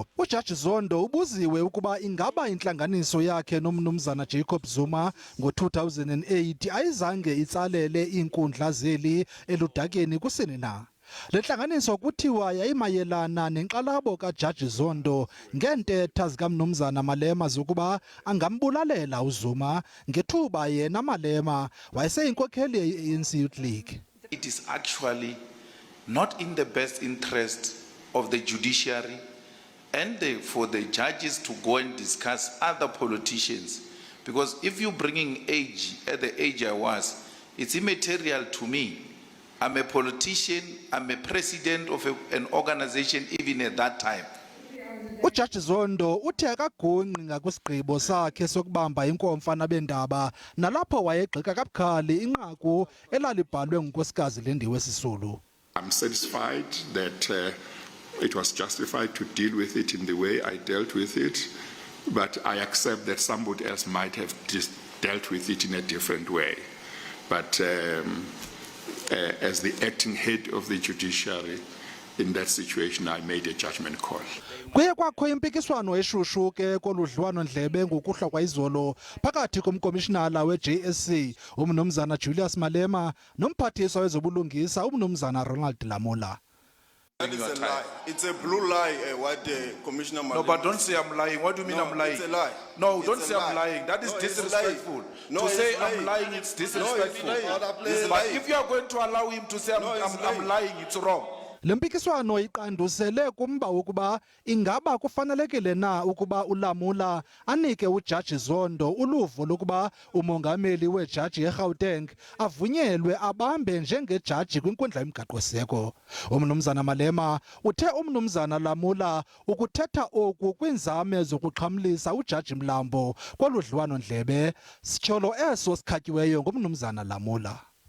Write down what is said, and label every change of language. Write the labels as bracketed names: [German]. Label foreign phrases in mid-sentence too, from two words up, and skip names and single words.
[Xhosa] uJaji Zondo ubuziwe ukuba ingaba intlanganiso yakhe nomnumzana Jacob Zuma ngo-2008 ayizange itsalele iinkundla zeli eludakeni kusini na. Le ntlanganiso kuthiwa yayimayelana nenkxalabo kaJaji Zondo ngeentetha zikamnumzana Malema zokuba angambulalela uZuma ngethuba yena Malema wayeseyinkokheli ye-ANC Youth League. [English] It is actually not in the best interest of the judiciary and for the judges to go and discuss other politicians. Because if you're bringing age, at the age I was, it's immaterial to me. I'm a politician, I'm a president of an organization even at that time. [Xhosa] uJaji Zondo uthe akagonqi ngakwisigqibo sakhe sokubamba inkomfa nabendaba nalapho wayegxeka kabukhali inqaku elalibhalwe ngunkosikazi Lindiwe Sisulu. [English] I'm satisfied that it was justified to deal with it in the way I dealt with it, but I accept that somebody else might have just dealt with it in a different way. But as the acting head of the judiciary, in that situation, I made a judgment call. [Xhosa] Kuye kwakho impikiswano eshushu ke koludliwano-ndlebe ngokuhlwa kwayizolo phakathi komkomishinala we-JSC umnumzana Julius Malema nomphathiswa wezobulungisa umnumzana Ronald Lamula. [English] That is a lie. It's a blue lie, what Commissioner Mandela. No, but don't say I'm lying. What do you mean I'm lying? It's a lie. No, It's don't a say lie. I'm lying. That is No, it's disrespectful. No, to it's say lying. I'm lying, it's disrespectful. No, it's lying. But if you are going to allow him to say I'm lying, it's wrong. [Xhosa] Le mpikiswano iqandusele kumba ukuba ingaba kufanelekile na ukuba uLamula anike uJaji Zondo uluvo lokuba umongameli wejaji eGauteng avunyelwe abambe njengejaji kwinkundla yomgaqo-seko. Umnumzana Malema uthe umnumzana Lamula ukuthetha oku kwinzame zokuxhamlisa uJaji Mlambo koludliwano-ndlebe, sityholo eso sikhatyiweyo ngumnumzana Lamula.